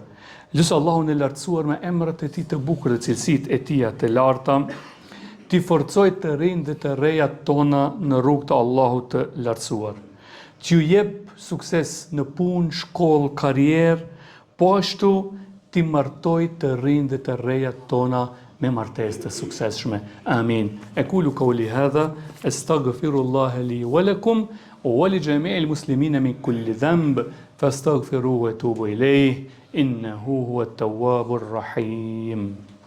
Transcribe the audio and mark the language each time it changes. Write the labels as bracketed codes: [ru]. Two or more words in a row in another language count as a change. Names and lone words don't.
[sq] Lusë Allahun e lartësuar me emrat e tij të bukur dhe cilësitë e tij të larta, t'i forcoj të rinjtë dhe të rejat tona në rrugë të Allahut të lartësuar. T'ju jep sukses në punë, shkollë, karrierë, po ashtu t'i martoj të rinjtë dhe të rejat tona me martesë të suksesshme. Amin. [ar] أقول قولي هذا أستغفر الله لي ولكم ولجميع المسلمين من كل ذنب فاستغفروه وتوبوا إليه إنه هو التواب الرحيم.